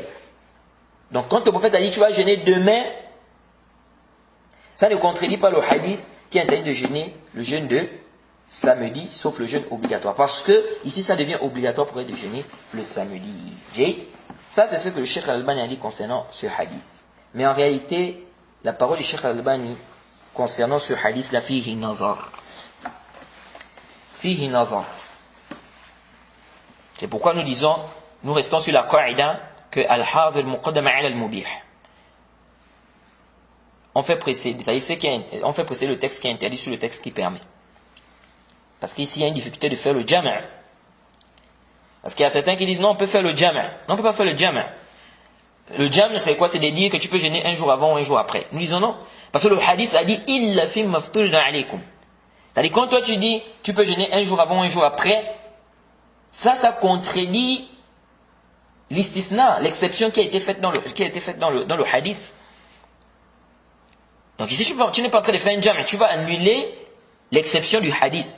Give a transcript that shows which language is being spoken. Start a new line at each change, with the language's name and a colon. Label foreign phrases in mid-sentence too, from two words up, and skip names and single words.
French: Donc quand le prophète a dit tu vas jeûner demain, ça ne contredit pas le hadith qui interdit de jeûner le jeûne de samedi, sauf le jeûne obligatoire. Parce que ici ça devient obligatoire pour elle de jeûner le samedi. Ça c'est ce que le Cheikh Al-Albani a dit concernant ce hadith. Mais en réalité, la parole du Cheikh Al-Albani concernant ce hadith, la
Arabic: فيه نظر. فيه نظر.
French: C'est pourquoi nous disons, nous restons sur la qaïda que
Arabic: الحاظر مقدم على المبيح.
French: On fait précéder le texte qui est interdit sur le texte qui permet. Parce qu'ici il y a une difficulté de faire le jama'. Parce qu'il y a certains qui disent non, on peut faire le jama'. Non, on ne peut pas faire le jama'. Le jama' c'est quoi? C'est de dire que tu peux jeûner un jour avant ou un jour après. Nous disons non. Parce que le hadith a dit
Arabic: إلا فيما افترض عليكم.
French: C'est-à-dire quand toi tu dis tu peux jeûner un jour avant, un jour après, ça contredit l'istisna, l'exception qui a été faite dans le hadith. Donc ici tu n'es pas en train de faire un jam', tu vas annuler l'exception du hadith.